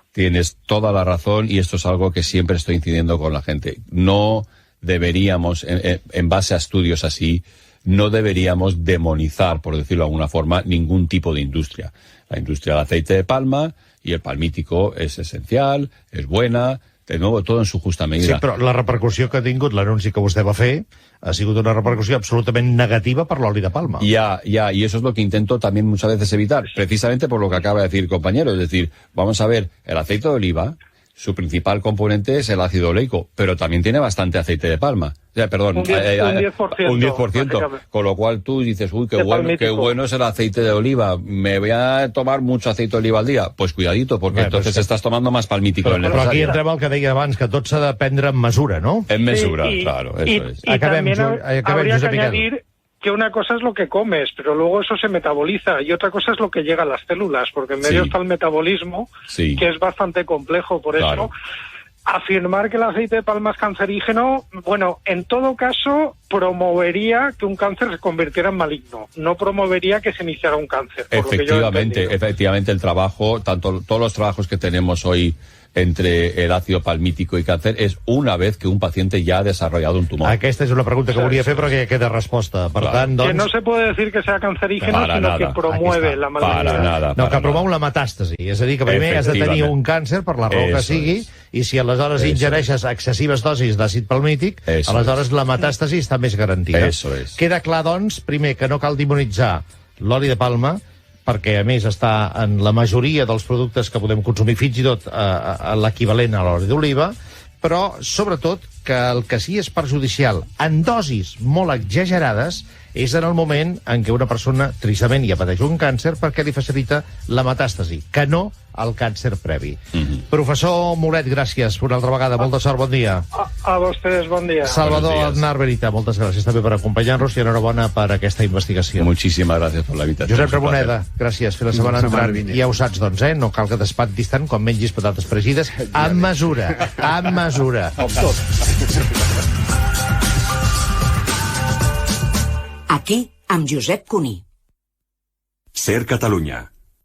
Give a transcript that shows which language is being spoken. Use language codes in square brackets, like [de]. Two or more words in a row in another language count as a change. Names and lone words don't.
[es] Tienes toda la razón y esto es algo que siempre estoy incidiendo con la gente. No deberíamos, en base a estudios así, no deberíamos demonizar, por decirlo de alguna forma, ningún tipo de industria. la industria del aceite de palma, y el palmítico es esencial, es buena, de nuevo, todo en su justa medida. [ca] Sí, però la repercussió que ha tingut l'anunci que vostè va fer ha sigut una repercussió absolutament negativa per l'oli de palma. [es] Ya, y eso es lo que intento también muchas veces evitar, precisamente por lo que acaba de decir el compañero. Es decir, vamos a ver, el aceite de oliva, su principal componente es el ácido oleico, pero también tiene bastante aceite de palma. O sea, perdón, un 10%. Un 10%. Con lo cual tú dices, uy, qué bueno es el aceite de oliva. Me voy a tomar mucho aceite de oliva al día. Pues cuidadito, porque entonces estás tomando más palmítico del necesario. [ca] Però aquí [es] necesario. [ca] entrem al que deia abans, que tot s'ha de prendre en mesura, no? En mesura, [es] Sí, claro, eso es. Y también habría Josep que Miquel. añadir que una cosa es lo que comes, pero luego eso se metaboliza, y otra cosa es lo que llega a las células, porque en medio Sí. está el metabolismo, Sí. que es bastante complejo. Por Claro. eso, afirmar que el aceite de palma es cancerígeno, bueno, en todo caso, promovería que un cáncer se convirtiera en maligno, no promovería que se iniciara un cáncer. por lo que yo he entendido. Efectivamente, el trabajo, todos los trabajos que tenemos hoy entre el ácido palmítico y cáncer es una vez que un paciente ya ha desarrollado un tumor. [ca] Aquesta és una pregunta que volia fer, però que ja queda resposta. Per tant, doncs... [es] Que no se puede decir que sea cancerígeno, Para sino nada. que promueve Aquí está. la malignidad. Para nada. No, que para [ca] promou [es] nada. [ca] la metàstasi. És a dir, que primer has de tenir Efectivament. un càncer, per la raó que [es] Eso [ca] sigui, [es] es. [ca] i si aleshores [es] Eso [ca] ingereixes excessives dosis d'àcid palmític, [es] Eso [ca] aleshores la metàstasi està més garantida. [es] Eso es. [ca] Queda clar, doncs, primer, que no cal demonitzar l'oli de palma, perquè, a més, està en la majoria dels productes que podem consumir, fins i tot l'equivalent a l'oli d'oliva, però, sobretot, que el que sí és perjudicial en dosis molt exagerades és en el moment en què una persona, tristament, ja pateix un càncer perquè li facilita la metàstasi, que no el càncer previ. Professor Mulet, gràcies una altra vegada. Molta sort, bon dia. [es] A ustedes, buen día. Salvador Buenos días. [ca] Aznar Benita, moltes gràcies també per acompanyar-nos i enhorabona per aquesta investigació. [es] Muchísimas gracias por la invitación. [ca] Josep Ramoneda, gràcies. Fins la setmana entrant. vinent. Ja ho saps, doncs, no cal que t'espantis tant quan mengis patates fregides. Amb mesura, amb mesura. Aquí, amb Josep Cuní. Ser Catalunya.